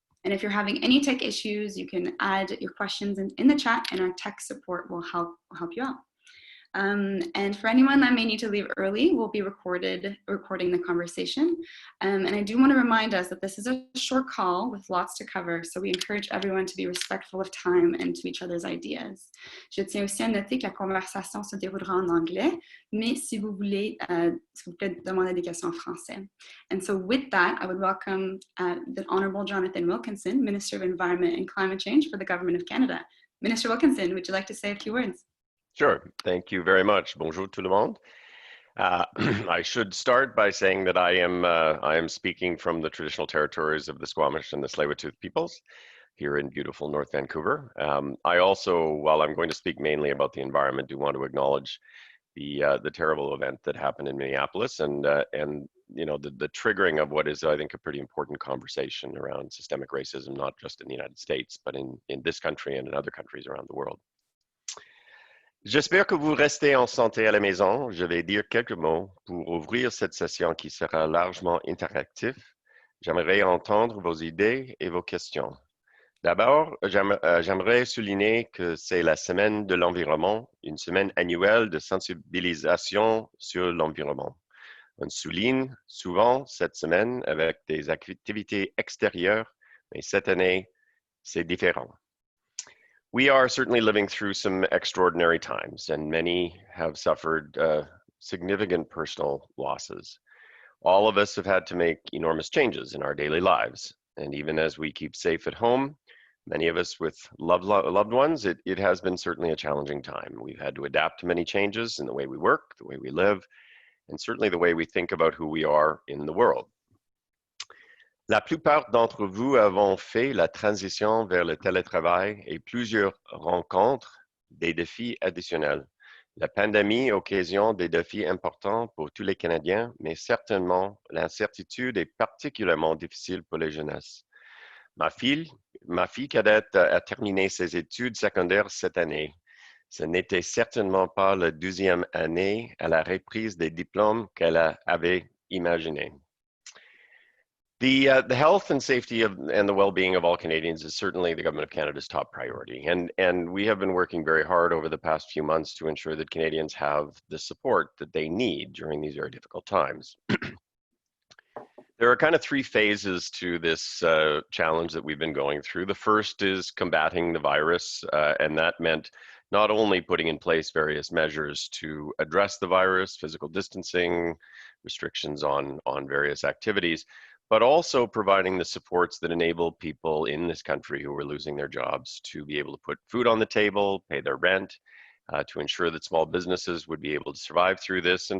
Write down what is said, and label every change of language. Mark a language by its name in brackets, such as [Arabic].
[English] And if you're having any tech issues, you can add your questions in the chat and our tech support will help you out. And for anyone that may need to leave early, we'll be recording the conversation. And I do want to remind us that this is a short call with lots to cover, so we encourage everyone to be respectful of time and to each other's ideas. [French] Je tiens aussi à noter que la conversation se déroulera en anglais, mais si vous voulez, s'il vous plaît, demander des questions en français. [English] And so with that, I would welcome the Honourable Jonathan Wilkinson, Minister of Environment and Climate Change for the Government of Canada. Minister Wilkinson, would you like to say a few words? Sure. Thank you very much. [French] Bonjour tout le monde. [English] I should start by saying that I am speaking from the traditional territories of the Squamish and the Tsleil-Waututh peoples here in beautiful North Vancouver. I also, while I'm going to speak mainly about the environment, do want to acknowledge the terrible event that happened in Minneapolis and you know the triggering of what is, I think, a pretty important conversation around systemic racism, not just in the United States, but in this country and in other countries around the world. [French] J'espère que vous restez en santé à la maison. Je vais dire quelques mots pour ouvrir cette session qui sera largement interactive. J'aimerais entendre vos idées et vos questions. D'abord, j'aimerais souligner que c'est la semaine de l'environnement, une semaine annuelle de sensibilisation sur l'environnement. On souligne souvent cette semaine avec des activités extérieures, mais cette année, c'est différent. [English] We are certainly living through some extraordinary times, and many have suffered significant personal losses. All of us have had to make enormous changes in our daily lives, and even as we keep safe at home, many of us with loved ones, it has been certainly a challenging time. We've had to adapt to many changes in the way we work, the way we live, and certainly the way we think about who we are in the world. [French] La plupart d'entre vous avons fait la transition vers le télétravail et plusieurs rencontrent des défis additionnels. La pandémie occasionne des défis importants pour tous les Canadiens, mais certainement l'incertitude est particulièrement difficile pour les jeunesses. Ma fille cadette a terminé ses études secondaires cette année. Ce n'était certainement pas la deuxième année à la reprise des diplômes qu'elle avait imaginé. [English] The health and safety and the well-being of all Canadians is certainly the Government of Canada's top priority. And we have been working very hard over the past few months to ensure that Canadians have the support that they need during these very difficult times. There are kind of three phases to this challenge that we've been going through. The first is combating the virus, and that meant not only putting in place various measures to address the virus, physical distancing, restrictions on various activities, but also providing the supports that enable people in this country who are losing their jobs to be able to put food on the table, pay their rent, to ensure that small businesses would be able to survive through this.